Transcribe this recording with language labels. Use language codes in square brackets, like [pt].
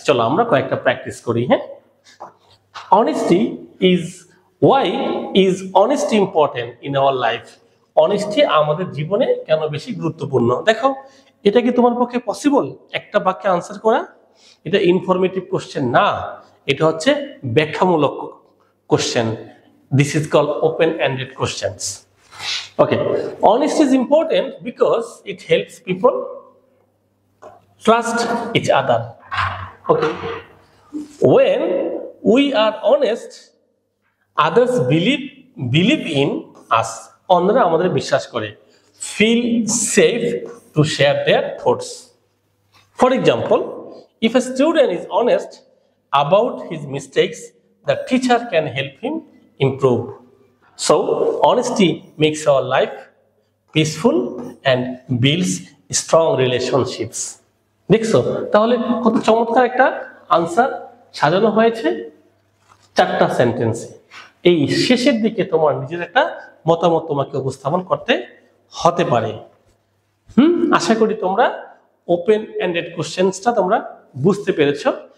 [bn] চলো আমরা কয়েকটা প্র্যাকটিস করি। হ্যাঁ, [en] Honesty is why is honesty important in our life. [bn] Honesty আমাদের জীবনে কেন বেশি গুরুত্বপূর্ণ? দেখো, এটা কি তোমার পক্ষে পসিবল একটা বাক্যে আনসার করা? এটা ইনফরমেটিভ কোশ্চেন না, এটা হচ্ছে ব্যাখ্যামূলক question. [en] This is called open ended questions. Okay, honesty is important because it helps people trust each other. Okay, when we are honest, others believe in us. [bn] অন্যরা আমাদের বিশ্বাস করে, [en] feel safe to share their thoughts. For example, if a student is honest about his mistakes, the teacher can help him improve. So, honesty makes our life peaceful and builds strong relationships. [bn] দেখছো তাহলে কত চমৎকার একটা answer সাজানো হয়েছে 4টা সেন্টেন্সে। এই শেষের দিকে তোমার নিজের একটা মতামত তোমাকে উপস্থাপন করতে হতে পারে। আশা করি তোমরা ওপেন এন্ডেড কোশ্চেন্সটা তোমরা বুঝতে পেরেছো।